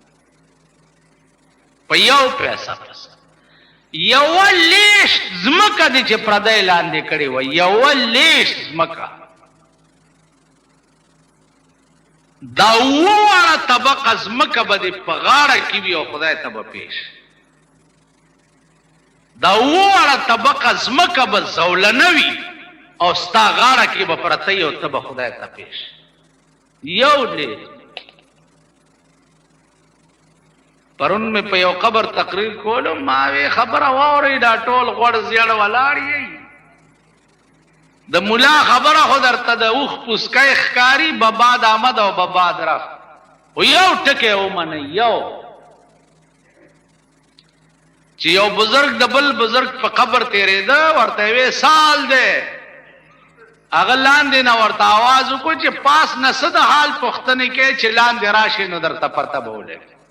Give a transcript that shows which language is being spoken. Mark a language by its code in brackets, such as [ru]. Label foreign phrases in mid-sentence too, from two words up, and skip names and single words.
[ps] په یو پیسه پس یوه لیشت ځمکه دې چې پردی لاندې کړې وه یوه لیشت ځمکه دا اووه واړه طبقه ځمکه به دې په غاړه کې وي او خدای ته به پیش دا اووه طبقه ځمکه به زولنه وي او ستا غاړه کې به پرته وي او ته به خدای ته پیش یو لیک پرون مې په یو قبر تقریر کولو ما وی خبره واورئ دا ټول غوړ زیړ ولاړ یې د ملا خبره خو درته د اوښ پوسکی ښکاري [fa] به باد آمد [ps] او [fa] به باد رفت [ps] خو یو ټکی ومنئ یو چې یو بزرگ د بل بزرگ په قبر تیرېده ورته وی سال دی هغه لاندې نه ورته آواز وکړو چې پاس نه څه د حال پوښتنې کوې چې لاندې راشي نو درته پته به ولګي